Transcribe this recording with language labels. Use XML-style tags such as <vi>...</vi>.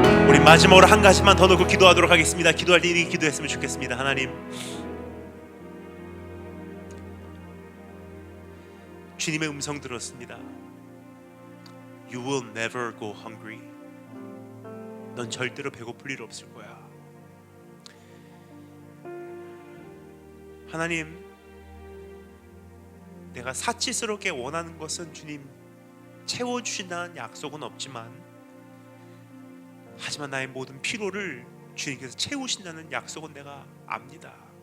<ko>우리 마지막으로 한 가지만 더 놓고 기도하도록 하겠습니다. 기도할 때 이렇게 기도했으면 좋겠습니다. 하나님, 주님의 음성 들었습니다.</ko> <en>You will never go hungry.</en> <ko>넌 절대로 배고플 일 없을 거야. 하나님, 내가 사치스럽게 원하는 것은 주님 채워주신다는 약속은 없지만 하지만 나의 모든 피로를 주님께서 채우신다는 약속은 내가 압니다.</ko>